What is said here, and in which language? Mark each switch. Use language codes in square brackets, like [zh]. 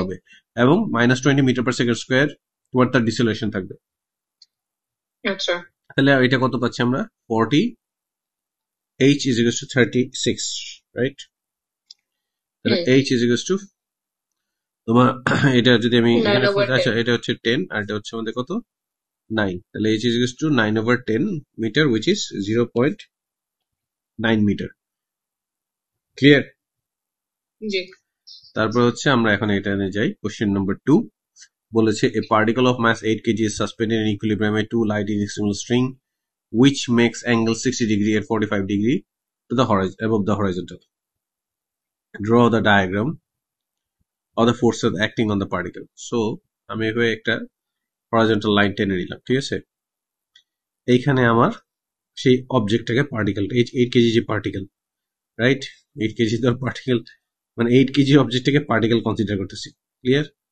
[bn] হবে, এবং minus 20 metre per second square তোমার তার ডিসেলেশন থাকবে। আচ্ছা। তাহলে এটা কত পাচ্ছি আমরা 40, [en] h is equals to 36, [bn] right. তাহলে হুম। [en] h is equals to [bn] তোমার এটা যদি আমি এখানে, আচ্ছা 9/10। এটা হচ্ছে 10 আর এটা হচ্ছে আমাদের কত [en] 9, তাহলে h is equals to 9/10 meter, which is 0.9 meter. [bn] Clear? জি। তারপর হচ্ছে আমরা এখন এটা নিয়ে যাই। কোশ্চেন নাম্বার 2 বলেছে [en] a particle of mass 8 kg is suspended in equilibrium at 2 light inextricable string which makes angle 60 degree at 45 degree to the horizon above the horizontal. Draw the diagram of the forces acting on the particle. [bn] So আমি এখানে একটা horizontal line টেনে নিলাম, ঠিক আছে? এইখানে আমার সেই অবজেক্টটাকে পার্টিকেলটা 8 কেজি যে পার্টিকেল, রাইট? 8 কেজি ধর পার্টিকেল, মানে 8 কেজি অবজেক্টটাকে পার্টিকেল কনসিডার করতেছি। ক্লিয়ার?